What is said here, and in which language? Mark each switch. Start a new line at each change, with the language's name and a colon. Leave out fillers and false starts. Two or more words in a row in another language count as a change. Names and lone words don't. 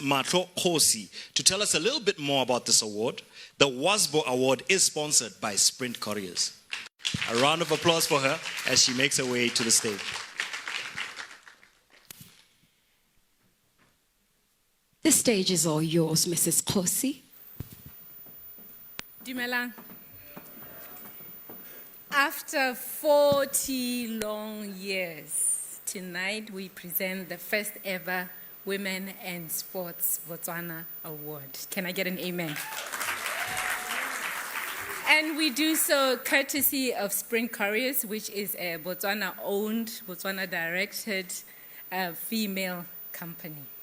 English: Matlho Kgosi, to tell us a little bit more about this award. The WASBO award is sponsored by Sprint Couriers. A round of applause for her as she makes her way to the stage. The stage is all yours, Mrs. Kgosi. Dumelang. After 40 long years, tonight we present the first ever Women and Sports Botswana Award. Can I get an amen? And we do so courtesy of Sprint Couriers, which is a Botswana-owned, Botswana-directed female company.